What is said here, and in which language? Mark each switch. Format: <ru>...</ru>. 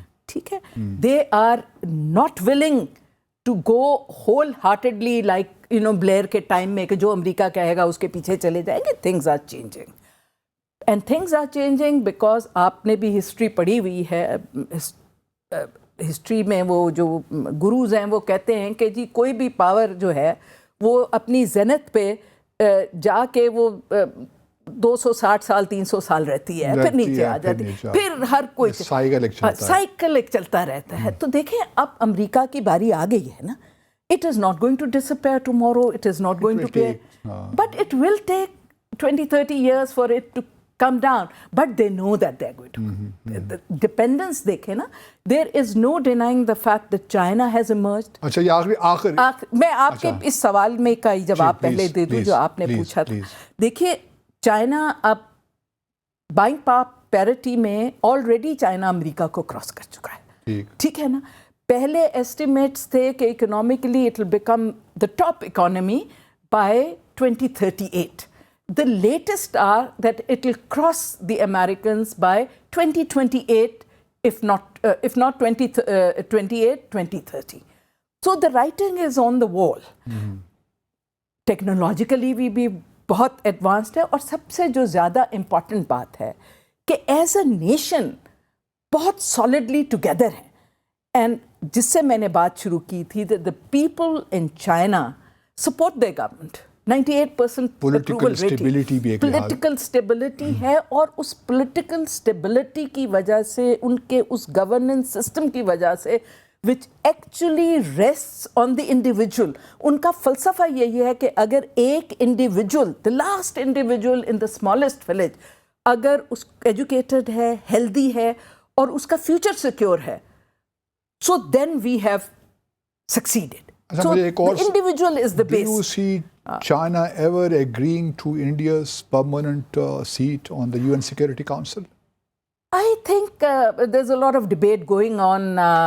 <ur>ٹھیک ہے,</ur> <en>they are not willing to go wholeheartedly like you know</en> <ur>Blair کے time میں کہ جو امریکہ کہے گا اس کے پیچھے چلے جائیں گے.</ur> <en>things are changing and things are changing because</en> <ur>آپ نے بھی ہسٹری پڑھی ہوئی ہے, ہسٹری میں وہ جو گروز ہیں وہ کہتے ہیں کہ جی کوئی بھی پاور جو ہے وہ اپنی زینت پہ جا کے وہ 260 سال 300 سال رہتی ہے پھر نیچے آ جاتی ہے، پھر ہر کوئی سائیکل ایک چلتا رہتا ہے. تو دیکھیں اب امریکہ کی باری آ گئی ہے نا.</ur> <en>It is not going to disappear tomorrow. It is not going to be, but it will take 20-30 years for it to come down. But they know that they are going to. The dependence</en> <ur>دیکھیں نا.</ur> <en>There is no denying the fact that China has emerged.</en> <ur>اچھا یہ آخر میں آپ کے اس سوال میں کا جواب پہلے دے دوں جو آپ نے پوچھا تھا. دیکھیے چائنا اب بائنگ پاور پیرٹی میں آلریڈی چائنا امریکہ کو کراس کر چکا ہے. ٹھیک ہے نا. پہلے ایسٹیمیٹس تھے کہ</ur> <en>Economically it will become the top economy by 2038. The latest are that it will cross the Americans by 2028, if not 2028, 2030. So the writing is on the wall.</en> <ur>Technologically we بھی بہت ایڈوانسڈ ہے. اور سب سے جو زیادہ important بات ہے کہ</ur> <en>as a nation</en> <ur>بہت سالڈلی ٹوگیدر ہیں. اینڈ جس سے میں نے بات شروع کی تھی</ur> <en>that the people in China support their government. 98%</en> <ur>political stability بھی پولیٹیکل اسٹیبلٹی ہے. اور اس پولیٹیکل اسٹیبلٹی کی وجہ سے ان کے اس گورننس سسٹم کی وجہ سے</ur> <en>which actually rests on the individual.</en> <ur>ان کا فلسفہ یہی ہے کہ اگر ایک individual</ur> <en>the last individual in the smallest village</en> <ur>اگر اس ایجوکیٹڈ ہے, ہیلدی ہے اور اس کا فیوچر سیکیور ہے,</ur> <en>so then we have succeeded. So the individual is the base. Do you see China ever agreeing to India's permanent seat on the UN Security Council? I think there's a lot of debate going on.</en>